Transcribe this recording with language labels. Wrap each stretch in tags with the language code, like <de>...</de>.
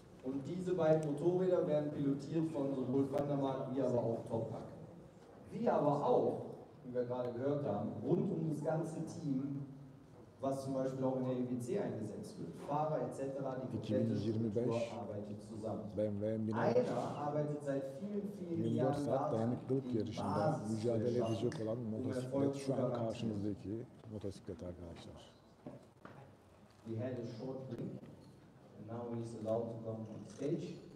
<de>Und diese beiden Motorräder werden pilotiert von sowohl Van der Mark wie aber auch Toprak. Wie aber auch, wie wir gerade gehört haben, rund um das ganze Team, was zum Beispiel auch in der EWC eingesetzt wird. Fahrer etc., die komplette Struktur arbeitet zusammen. Einer arbeitet seit vielen Jahren</de> <tr>24 saat dayanıklılık yarışında mücadele edecek olan motosiklet şu an karşımızdaki motosiklet arkadaşlar.</tr> <en>We had a short break. Now he's allowed to come on stage.</en>